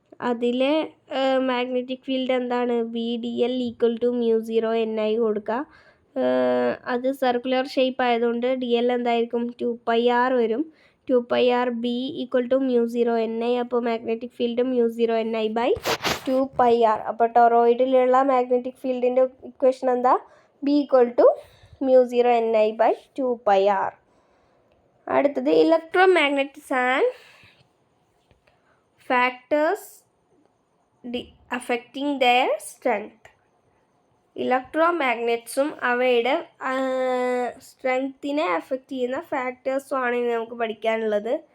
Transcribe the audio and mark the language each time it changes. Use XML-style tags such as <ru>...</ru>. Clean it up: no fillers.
<ml>അതിലെ magnetic field എന്താണ്? B D L equal to mu0 ni കൊടുക്കുക. അത് സർക്കുലർ ഷേപ്പ് ആയതുകൊണ്ട് ഡി എൽ എന്തായിരിക്കും? 2πr വരും. 2πr.</ml> <en>B equal to μ0 ni.</en> <ml>അപ്പോൾ മാഗ്നറ്റിക് ഫീൽഡ് μ0ni/2πr. അപ്പോൾ ടൊറോയിഡിലുള്ള മാഗ്നറ്റിക് ഫീൽഡിൻ്റെ ഇക്വേഷൻ എന്താ?</ml> <en>B equal to μ0ni/2πr.</en> <ml>അടുത്തത് ഇലക്ട്രോമാഗ്നറ്റിക്സ് and factors affecting there strength. ഇലക്ട്രോമാഗ്നറ്റ്സും അവയുടെ സ്ട്രെങ്ത്തിനെ അഫക്റ്റ് ചെയ്യുന്ന ഫാക്ടേഴ്സുമാണ് ഇനി നമുക്ക് പഠിക്കാനുള്ളത്.</ml>